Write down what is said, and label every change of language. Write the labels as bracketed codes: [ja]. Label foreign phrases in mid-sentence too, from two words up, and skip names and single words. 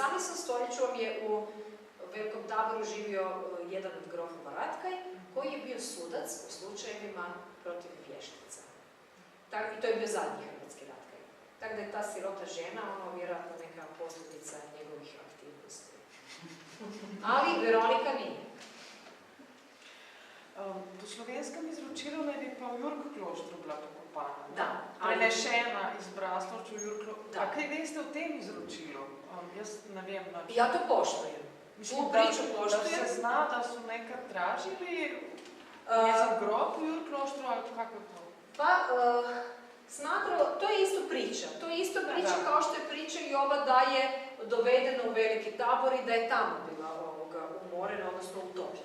[hr] stoljeću vam je u Velikom taboru živio jedan od grofova Ratkaj, koji je bio sudac u slučajevima protiv vještica. I to je bio zadnji hrvatski Ratkaj. Tako da je ta sirota žena, vjerojatno neka posljedica njegovih aktivnosti. Ali Veronika nije. [sl] Po slovenskem izročilu naj bi pa v Jurk-kloštru bila pokopana. Da. Prenešena iz Braslovča v Jurk-kloštru. Da. A kaj veste o tem izročilu? Jaz ne vem. [hr] Ja to poštujem. Mislim, Tu priču da poštujem. se zna, da su nekaj tražili Je za grob u Jurkloštru, ali kako je to? Pa, smatralo, to je isto priča. To je isto priča kao što je priča i ova da je dovedena u Veliki Tabor i da je tamo bila umorena, odnosno utopljena.